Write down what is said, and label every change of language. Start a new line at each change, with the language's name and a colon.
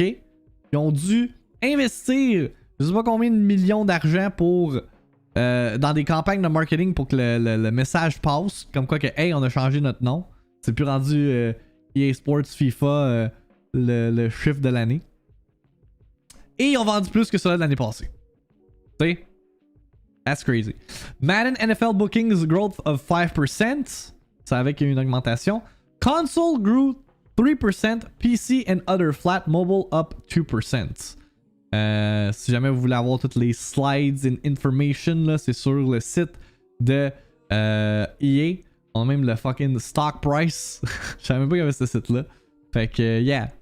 French: Ils ont dû investir je sais pas combien de millions d'argent pour dans des campagnes de marketing pour que le message passe. Comme quoi que, hey, on a changé notre nom. C'est plus rendu EA Sports FIFA le chiffre de l'année. Et ils ont vendu plus que cela de l'année passée. Tu sais?
English: That's crazy. Madden NFL bookings growth of 5%.
French: Ça avec une augmentation.
English: Console grew 3%. PC and other flat. Mobile up 2%.
French: Si jamais vous voulez avoir toutes les slides and information, là, c'est sur le site de EA. On a même le fucking stock price. Je savais même pas qu'il y avait ce site-là. Fait que, yeah.